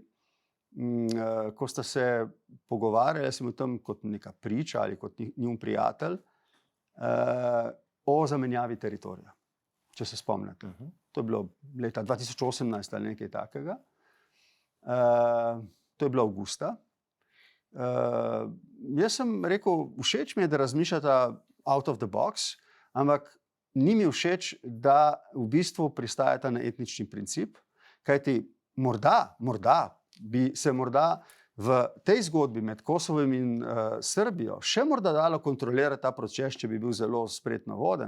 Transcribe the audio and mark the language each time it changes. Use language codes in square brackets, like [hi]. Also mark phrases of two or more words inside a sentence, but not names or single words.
[sl] Ko sta se pogovarjali, jaz sem o tem kot neka priča ali kot njun prijatelj, o zamenjavi teritorija, če se spomnite. To je bilo leta 2018 ali nekaj takega. To je bilo avgusta. Jaz sem rekel, všeč mi je, da razmišljata [en] out of the box, [sl] ampak ni mi všeč, da v bistvu pristajata na etnični princip, kajti morda bi se v tej zgodbi med Kosovom in Srbijo še morda dalo kontrolirati ta proces, če bi bil zelo spretno voden.